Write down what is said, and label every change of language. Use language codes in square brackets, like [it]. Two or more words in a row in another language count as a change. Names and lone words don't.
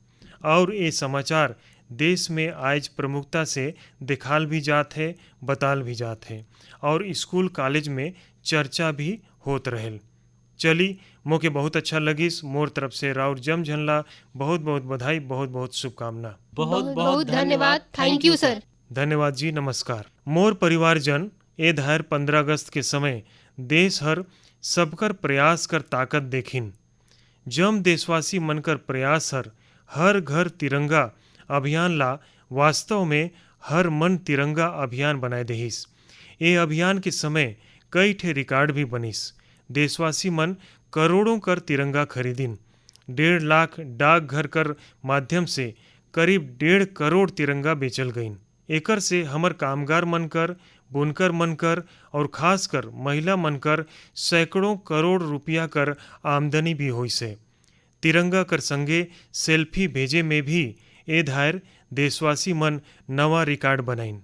[sgj] और ये समाचार देश में आज प्रमुखता से दिखाल भी जात है, बताल भी जात है, और [en] school college [sgj] में चर्चा भी होत रहेल। चली, मोके बहुत अच्छा लगिस। मोर तरफ से राउर जम झनला बहुत बहुत बधाई, बहुत बहुत शुभकामना। बहुत बहुत धन्यवाद। [en] thank you sir. [sgj] धन्यवाद जी, नमस्कार। मोर परिवारजन, ए धार 15 अगस्त के समय देश हर सबकर प्रयास कर ताकत देखिन। जम देशवासी मनकर प्रयास हर घर तिरंगा अभियान ला वास्तव में हर मन तिरंगा अभियान बनाए देहिस। ये अभियान के समय कई ठे रिकॉर्ड भी बनिस। देशवासी मन करोड़ों कर तिरंगा खरीदिन। 1.5 लाख डाकघर कर माध्यम से करीब 1.5 करोड़ तिरंगा बेचल गईन। एकर से हमर कामगार मनकर, बुनकर मनकर और खासकर महिला मनकर सैकड़ों करोड़ रुपया कर आमदनी भी हुई से। तिरंगा कर संगे सेल्फी भेजे में भी ए धायर देशवासी मन नवा रिकॉर्ड बनाइन।